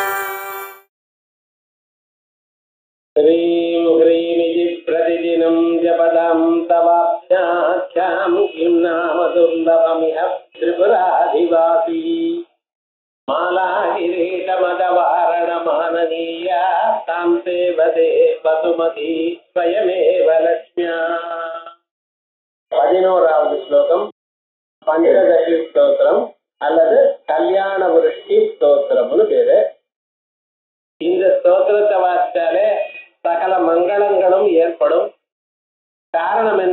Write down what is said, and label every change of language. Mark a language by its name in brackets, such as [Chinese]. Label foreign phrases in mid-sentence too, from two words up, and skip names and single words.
[Sanskrit] ह्रीं ह्रीमिति प्रतिदिनं जपदां तवाख्याख्यां किं नाम दुर्लभमिह त्रिपुराधिवासी मालागिरीशमदवारणमाननीया तां सेवते वसुमती स्वयमेव लक्ष्म्या। [Tamil] 11வது ஸ்லோகம் பஞ்சதசி ஸ்தோத்திரம் அல்லது கல்யாண விருஷ்டி ஸ்தோத்திரம்னு பேரு. இந்த ஸ்தோத்திரத்தை வாசித்தாலே சகல மங்களங்களும் ஏற்படும். காரணம் என்ன?